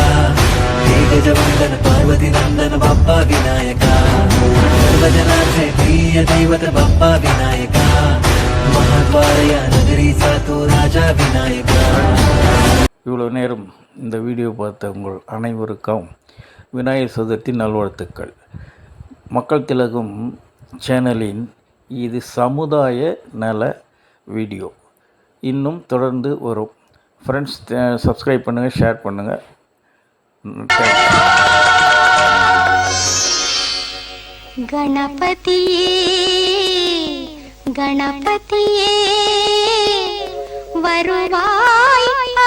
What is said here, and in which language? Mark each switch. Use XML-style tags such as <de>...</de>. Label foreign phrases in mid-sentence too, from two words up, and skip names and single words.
<mr>हे गजवंदन पार्वती नंदन बाप्पा विनायका. सर्वजनांचे प्रिय दैवत बाप्पा विनायका. महाद्वार या नगरीचा तू राजा विनायका.</mr> <ta>இவ்வளோ நேரம் இந்த வீடியோ பார்த்த உங்கள் அனைவருக்கும் விநாயகர் சதுர்த்தி நல்வாழ்த்துக்கள். மக்கள் திலகம் சேனலின் இது சமுதாய நல வீடியோ இன்னும் தொடர்ந்து வரும். ஃப்ரெண்ட்ஸ், சப்ஸ்கிரைப் பண்ணுங்கள், ஷேர் பண்ணுங்கள். கணபதியே கணபதியே வருவாய்</ta>